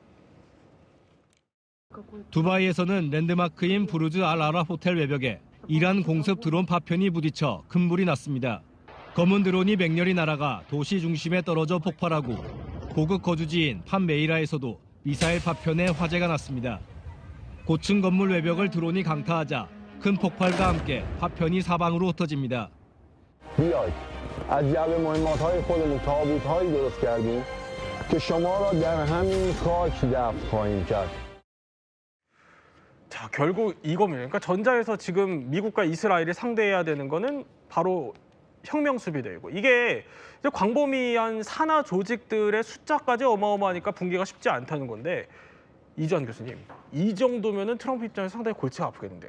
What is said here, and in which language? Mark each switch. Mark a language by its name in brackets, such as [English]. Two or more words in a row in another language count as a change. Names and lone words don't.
[Korean] 두바이에서는 랜드마크인 부르즈 알 아랍 호텔 외벽에 이란 공습 드론 파편이 부딪혀 큰 불이 났습니다. 검은 드론이 맹렬히 날아가 도시 중심에 떨어져 폭발하고 고급 거주지인 판메이라에서도 미사일 파편에 화재가 났습니다. 고층 건물 외벽을 드론이 강타하자 큰 폭발과 함께 파편이 사방으로 흩어집니다. [Persian] بیاید از جعبه مهمات‌های خودمون تابوت‌هایی درست کردیم که شما را در همین خاک دفن خواهیم کرد. [Korean] 자, 결국 이겁니다. 그러니까 전장에서 지금 미국과 이스라엘이 상대해야 되는 거는 바로 혁명 수비대이고 이게 이제 광범위한 산하 조직들의 숫자까지 어마어마하니까 붕괴가 쉽지 않다는 건데 이주환 교수님, 이 정도면은 트럼프 입장에서 상당히 골치가 아프겠는데요.